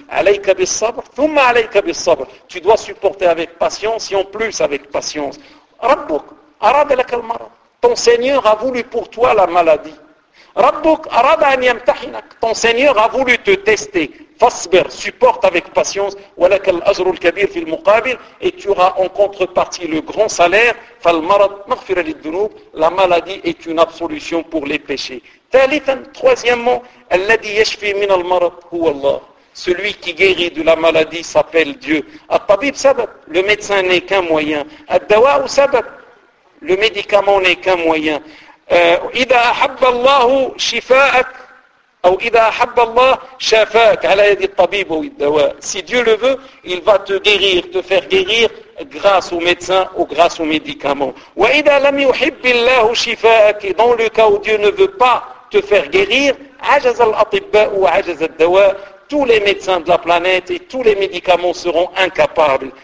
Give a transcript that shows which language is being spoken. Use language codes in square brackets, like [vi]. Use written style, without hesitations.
[ar] عليك بالصبر. ثم عليك بالصبر. [fr] Tu dois supporter avec patience et en plus avec patience. [ar] ربك. أراد لك المرض. [fr] Ton Seigneur a voulu pour toi la maladie. [ar] ربك أراد أن يمتحنك. [fr] Ton Seigneur a voulu te tester. [ar] فاصبر, [fr] supporte avec patience. [ar] ولك الأجر الكبير في المقابل. [fr] Et tu auras en contrepartie le grand salaire. [ar] فالمرض مغفرة للذنوب. [fr] La maladie est une absolution pour les péchés. [ar] ثالثا, [fr] troisièmement, [ar] الذي يشفي من المرض هو الله. [fr] Celui qui guérit de la maladie s'appelle Dieu. [ar] الطبيب سبب. [fr] Le médecin n'est qu'un moyen. [ar] الدواء سبب. [fr] Le médicament n'est qu'un moyen. [ar] إذا أحب الله شفاءك أو إذا أحب الله شفاك على يد الطبيب أو الدواء. [fr] Si Dieu le veut, il va te guérir, te faire guérir grâce au médecin ou grâce au médicament. [ar] وإذا لم يحب الله شفاءك, [fr] dans le cas où Dieu ne veut pas te faire guérir, [ar] عجز الأطباء وعجز الدواء, [fr] tous les médecins de la planète et tous les médicaments seront incapables.